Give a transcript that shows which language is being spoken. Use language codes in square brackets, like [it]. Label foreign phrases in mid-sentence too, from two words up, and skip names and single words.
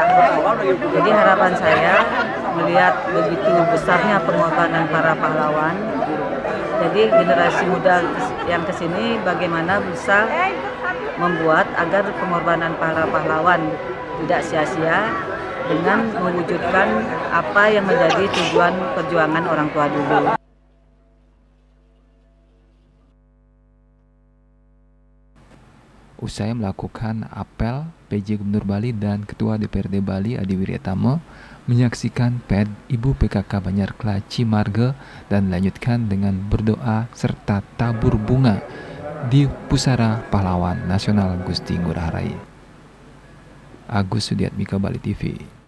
[id] Jadi harapan saya melihat begitu besarnya pengorbanan para pahlawan, jadi generasi muda yang kesini bagaimana bisa membuat agar pengorbanan para pahlawan tidak sia-sia dengan mewujudkan apa yang menjadi tujuan perjuangan orang tua dulu. Usai melakukan apel, PJ Gubernur Bali dan Ketua DPRD Bali Adi Wiryatama menyaksikan PED Ibu PKK Banyar Klaci Marga dan dilanjutkan dengan berdoa serta tabur bunga di Pusara Pahlawan Nasional Gusti Ngurah Rai. Agus Sudiatmika, Bali TV.